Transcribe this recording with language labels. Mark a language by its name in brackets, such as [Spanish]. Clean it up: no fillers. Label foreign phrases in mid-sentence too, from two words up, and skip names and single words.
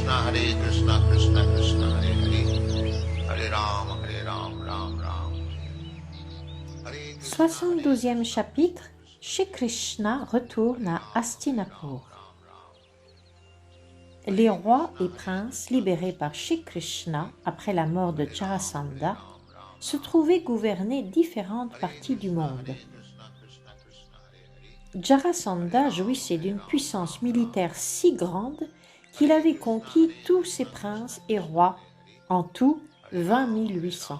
[Sanskrit] Krishna Krishna Hare Hare, Hare Ram Ram. [French] 72e chapitre, Shri Krishna retourne à Hastinapur. Les rois et princes libérés par Shri Krishna après la mort de Jarasandha se trouvaient gouverner différentes parties du monde. Jarasandha jouissait d'une puissance militaire si grande qu'il avait conquis tous ses princes et rois, en tout 20 800.